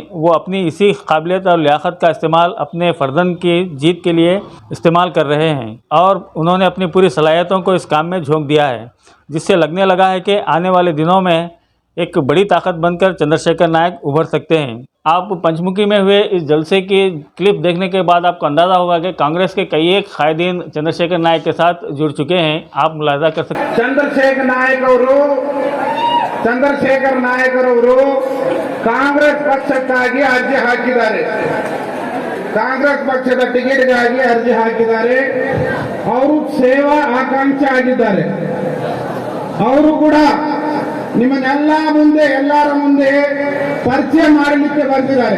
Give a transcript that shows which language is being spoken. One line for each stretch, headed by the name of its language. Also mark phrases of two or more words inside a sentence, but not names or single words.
Hindi: वो अपनी इसी काबिलियत और लियाकत का इस्तेमाल अपने फर्जंद की जीत के लिए इस्तेमाल कर रहे हैं और उन्होंने अपनी पूरी सलाहियतों को इस काम में झोंक दिया है, जिससे लगने लगा है कि आने वाले दिनों में एक बड़ी ताकत बनकर चंद्रशेखर नायक उभर सकते हैं। आप पंचमुखी में हुए इस जलसे की क्लिप देखने के बाद आपको अंदाज़ा होगा कि कांग्रेस के कई एक कायदीन चंद्रशेखर नायक के साथ जुड़ चुके हैं। आप मुलाहिजा कर सकते हैं।
Kannada: चंद्रशेखर नायक कांग्रेस ಪಕ್ಷಕ್ಕಾಗಿ ಅರ್ಜಿ ಹಾಕಿದ್ದಾರೆ, ಕಾಂಗ್ರೆಸ್ ಪಕ್ಷದ ಟಿಕೆಟ್ಗಾಗಿ ಅರ್ಜಿ ಹಾಕಿದ್ದಾರೆ। ಅವರು ಸೇವಾ ಆಕಾಂಕ್ಷಿ ಆಗಿದ್ದಾರೆ। ಅವರು ಕೂಡ ನಿಮ್ಮನ್ನೆಲ್ಲ ಮುಂದೆ ಎಲ್ಲರ ಮುಂದೆ ಪರಿಚಯ ಮಾಡಲಿಕ್ಕೆ ಬಂದಿದ್ದಾರೆ।